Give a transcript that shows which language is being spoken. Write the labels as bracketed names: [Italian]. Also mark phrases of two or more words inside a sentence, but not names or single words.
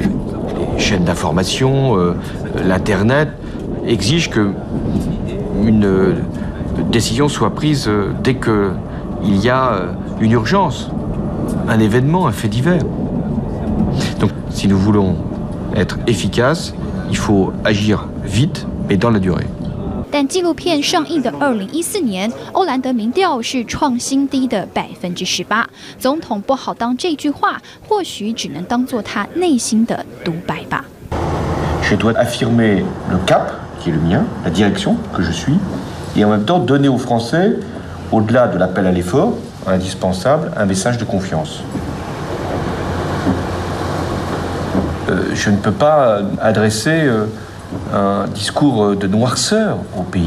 [French] Les chaînes d'information, l'Internet exigent qu'une décision soit prise dès qu'il y a une urgence, un événement, un fait divers. Donc, si nous voulons être efficaces, il faut agir vite, mais dans la durée. [Chinese] 但纪录片上映的2014年，欧兰德民调是创新低的18%。总统不好当这句话，或许只能当作他内心的独白吧。 [French] Je dois affirmer le cap qui est le mien, la direction que je suis, et en même temps donner aux Français, au-delà de l'appel à l'effort, indispensable, un message de confiance. Je ne peux pas adresser un discours de noirceur au pays.